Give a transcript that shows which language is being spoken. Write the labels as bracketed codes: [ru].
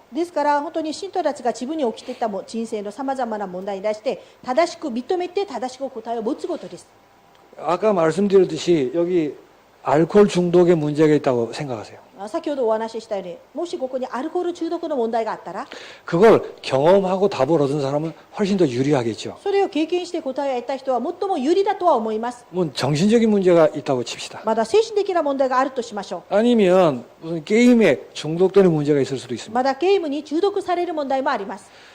[ja] ですから本当に信徒たちが自分に起きていた人生のさまざまな問題に対して正しく認めて正しく答えを持つことです。 [ko] 아까 말씀드렸듯이 여기 알코올 중독의 문제가 있다고 생각하세요. [ja] 先ほどお話ししたように、もしここにアルコール中毒の問題があったら、 [ko] 그걸 경험하고 답을 얻은 사람은 훨씬 더 유리하겠죠. [ja] それを経験して答えを得た人は最も有利だとは思います。 [ko] 뭐 정신적인 문제가 있다고 칩시다. [ja] まだ精神的な問題があるとしましょ [ko] 아니면 무슨 게임에 중독되는 문제가 있을 수도 [ja] う。 [ko] 있습니다. [ja] まだゲームに中毒される問題もあります。